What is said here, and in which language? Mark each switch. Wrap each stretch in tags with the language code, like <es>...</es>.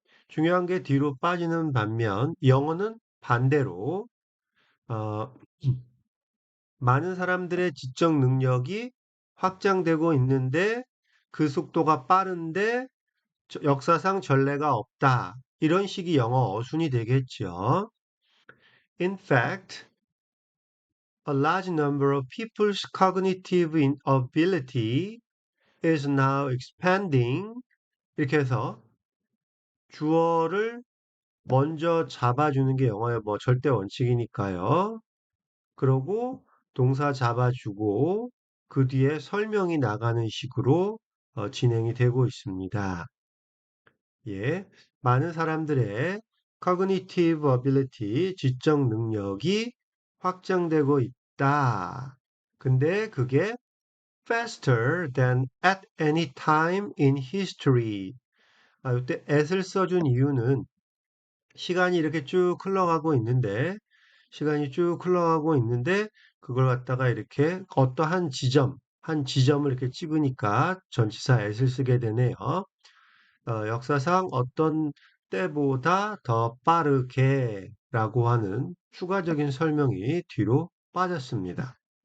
<ko>중요한 게 뒤로 빠지는 반면 영어는 반대로 어, 많은 사람들의 지적 능력이 확장되고 있는데 그 속도가 빠른데 역사상 전례가 없다. 이런 식이 영어 어순이 되겠죠.</ko> <en>In fact, a large number of people's cognitive ability is now expanding.</en> <ko>이렇게 해서 주어를 먼저 잡아주는 게 영어의 뭐 절대 원칙이니까요. 그러고 동사 잡아주고 그 뒤에 설명이 나가는 식으로 진행이 되고 있습니다. 예, 많은 사람들의</ko> <en>cognitive ability,</en> <ko>지적 능력이 확장되고 있다. 근데 그게</ko> <en>faster than at any time in history.</en> <ko>이때 at을 써준 이유는 시간이 이렇게 쭉 흘러가고 있는데, 시간이 쭉 흘러가고 있는데, 그걸 갖다가 이렇게 어떠한 지점, 한 지점을 이렇게 찍으니까 전치사 at을 쓰게 되네요. 역사상 어떤 때보다 더 빠르게 라고 하는 추가적인 설명이 뒤로 빠졌습니다.</ko>